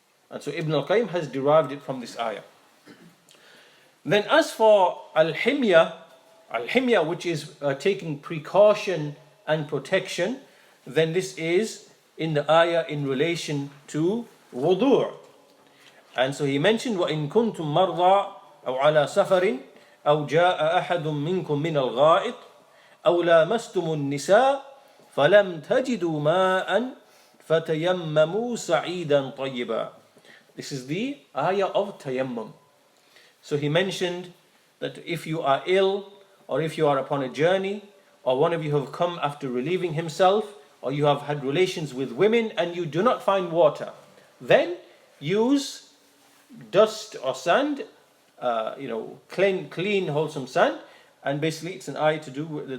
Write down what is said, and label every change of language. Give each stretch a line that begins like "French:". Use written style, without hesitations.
English: And so Ibn Al-Qayyim has derived it from this ayah. Then as for al-himya, which is taking precaution and protection, then this is in the ayah in relation to wudu'. And so he mentioned
Arabic: وَإِن كُنْتُم مَرْضَى أَوْ عَلَى سَفَرٍ أَوْ جَاءَ أَحَدٌ مِّنكُم مِّنَ الْغَائِطِ أَوْ لَامَسْتُمُ النِّسَاءَ فَلَمْ تَجِدُوا مَاءً فَتَيَمَّمُوا سَعِيدًا طَيِّبًا.
English: This is the ayah of tayammum. So he mentioned that if you are ill, or if you are upon a journey, or one of you have come after relieving himself, or you have had relations with women and you do not find water, then use dust or sand, clean, wholesome sand, and basically it's an ayah to do.